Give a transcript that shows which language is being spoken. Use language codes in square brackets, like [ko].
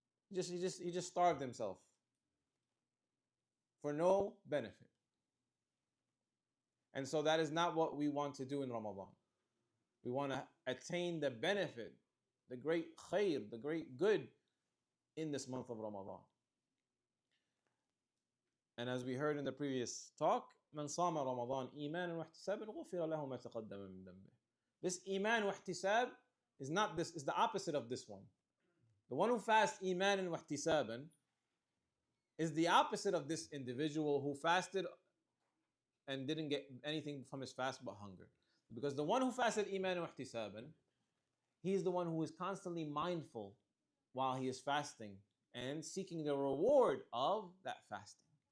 [en] He just starved himself for no benefit. And so that is not what we want to do in Ramadan. We want to attain the benefit, the great khair, the great good in this month of Ramadan. And as we heard in the previous talk, [ar] من صام رمضان إيمانا واحتسابا غفر له ما تقدم من ذنبه. [en] This iman wa ihtisab is not this, is the opposite of this one. The one who fasts iman and wahtisaban is the opposite of this individual who fasted and didn't get anything from his fast but hunger. Because the one who fasted iman and wahtisaban, he is the one who is constantly mindful while he is fasting and seeking the reward of that fasting.